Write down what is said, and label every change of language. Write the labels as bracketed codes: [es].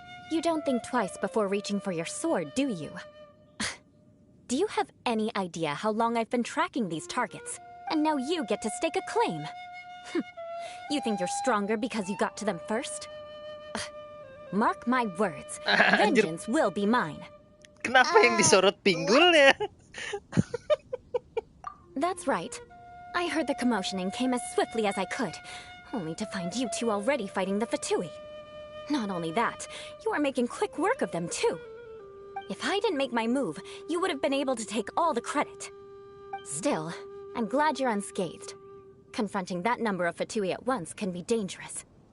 [en] You don't think twice before reaching for your sword, do you? Do you have any idea how long I've been tracking these targets? And now you get to stake a claim. You think you're stronger because you got to them first? Mark my words, vengeance will be mine. [id] Kenapa yang disorot pinggulnya? [en] That's right. I heard the commotion and came as swiftly as I could, only to find you two already fighting the Fatui. Not only that, you are making quick work of them too. If I didn't make my move, you would have been able to take all the credit. Still, I'm glad you're unscathed. Confronting that number of Fatui at once can be dangerous.